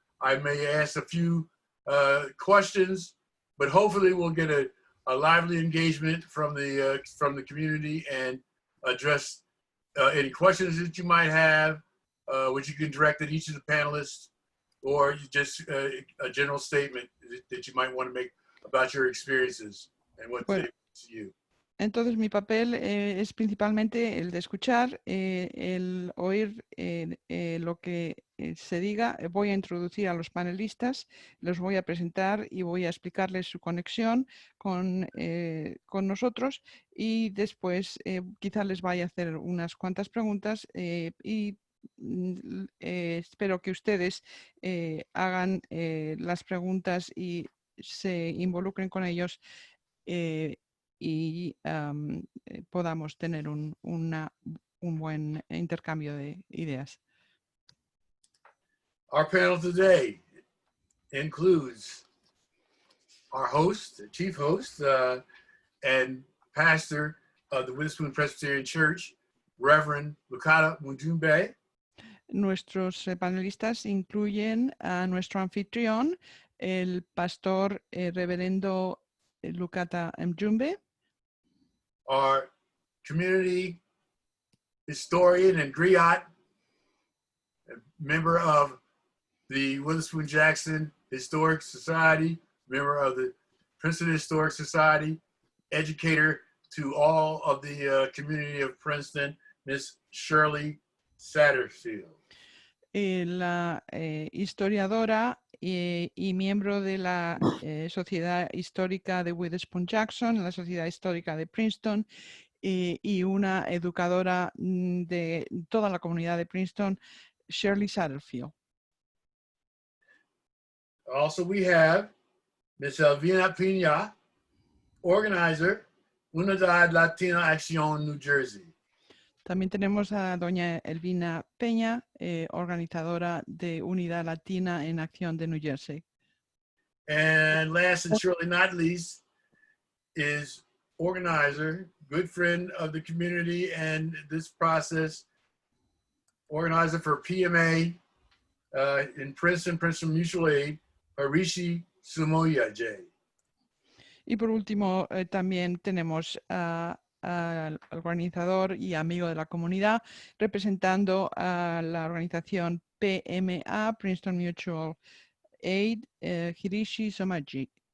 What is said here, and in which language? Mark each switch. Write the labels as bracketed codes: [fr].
[en] I may ask a few questions, but hopefully we'll get a lively engagement from the community and address any questions that you might have, which you can direct at each of the panelists, or just a general statement that you might want to make about your experiences and what they to you. [es] Entonces mi papel es principalmente el de escuchar, el oír lo que se diga. Voy a introducir a los panelistas, los voy a presentar y voy a explicarles su conexión con nosotros y después quizá les vaya a hacer unas cuantas preguntas y espero que ustedes hagan las preguntas y se involucren con ellos y podamos tener un buen intercambio de ideas. [en] Our panel today includes our host, the chief host, and pastor of the Witherspoon Presbyterian Church, Reverend Lukata Mujumbe. [es] Nuestros panelistas incluyen a nuestro anfitrión, el pastor reverendo Lukata Mjumbe. [en] Our community historian and griot, a member of the Witherspoon Jackson Historic Society, member of the Princeton Historic Society, educator to all of the community of Princeton, Miss Shirley Satterfield. [es] La historiadora y miembro de la Sociedad Histórica de Witherspoon Jackson, la Sociedad Histórica de Princeton y una educadora de toda la comunidad de Princeton, Shirley Satterfield. [en] Also we have Ms. Elvina Pina, organizer, Unidad Latina Acción New Jersey. [es] También tenemos a doña Elvina Peña, organizadora de Unidad Latina en Acción de New Jersey. [en] And last and surely not least is organizer, good friend of the community and this process, organizer for PMA in Princeton Mutual Aid, Harishi Sumoya J. [es] Y por último, también tenemos al organizador y amigo de la comunidad, representando a la organización PMA, Princeton Mutual Aid, Hirishi Somaji.